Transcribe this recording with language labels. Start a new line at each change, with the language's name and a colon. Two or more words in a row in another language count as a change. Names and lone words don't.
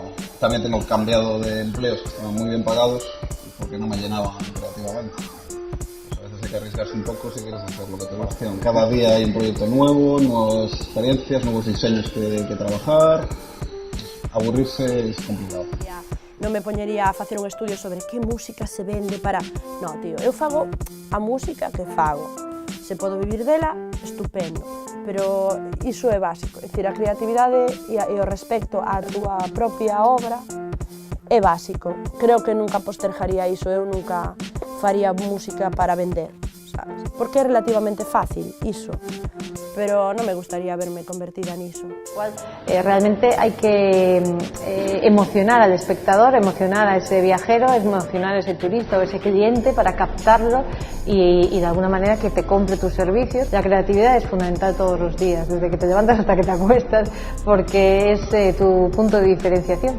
Spanish: También tengo cambiado de empleos que estaban muy bien pagados porque no me llenaban creativamente. A veces hay que arriesgarse un poco si quieres hacer lo que te gusta. Cada día hay un proyecto nuevo, nuevas experiencias, nuevos diseños que trabajar. Aburrirse es complicado.
Galician: Non me poñería a facer un estudio sobre que música se vende para... No, tío, eu fago a música que fago. Se podo vivir dela, estupendo. Pero iso é básico. É dicir, a creatividade e o respecto á túa propia obra é básico. Creo que nunca postergaría iso, eu nunca faría música para vender, sabes? Porque é relativamente fácil iso, pero non me gustaría verme convertida niso.
Spanish: Realmente hay que emocionar al espectador, emocionar a ese viajero, emocionar a ese turista o ese cliente para captarlo y de alguna manera que te compre tus servicios. La creatividad es fundamental todos los días, desde que te levantas hasta que te acuestas, porque es tu punto de diferenciación.